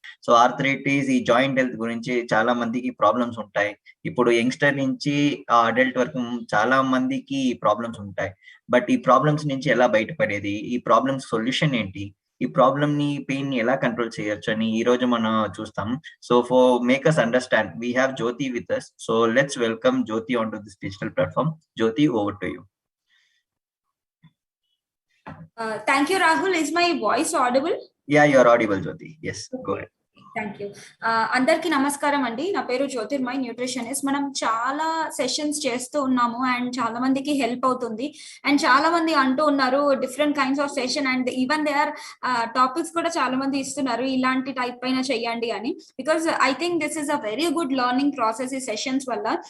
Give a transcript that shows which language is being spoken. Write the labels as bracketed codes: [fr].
[te] So arthritis, ఈ joint health గురించి చాలా మందికి ప్రాబ్లమ్స్ ఉంటాయి. ఇప్పుడు యంగ్‌స్టర్ నుంచి అడల్ట్ వరకు చాలా మందికి ప్రాబ్లమ్స్ ఉంటాయి. బట్ ఈ ప్రాబ్లమ్స్ నుంచి ఎలా బయటపడేది? ఈ ప్రాబ్లమ్స్ సొల్యూషన్ ఏంటి? ఈ పెయిన్‌ని ఎలా కంట్రోల్ చేయొచ్చని ఈరోజు మనం చూస్తాం. [en] So for make us understand, we have Jyoti with us. So let's welcome Jyoti onto this digital platform. Jyoti, over to you. Thank you, Rahul. Is my voice audible? Yeah, you are audible, Jyoti. Yes, go ahead. Thank you. [te] అందరికీ నమస్కారం అండి. నా పేరు Jyotirmay, nutritionist. మనం చాలా sessions చేస్తూ ఉన్నాము and చాలా మందికి హెల్ప్ అవుతుంది. అండ్ చాలా మంది అంటూ ఉన్నారు [en] different kinds of session, and even they are topics [te] కూడా చాలా మంది ఇస్తున్నారు ఇలాంటి టైప్ పైన చెయ్యండి అని. [en] because I think this is a very good learning process [te] ఈ సెషన్స్ వల్ల.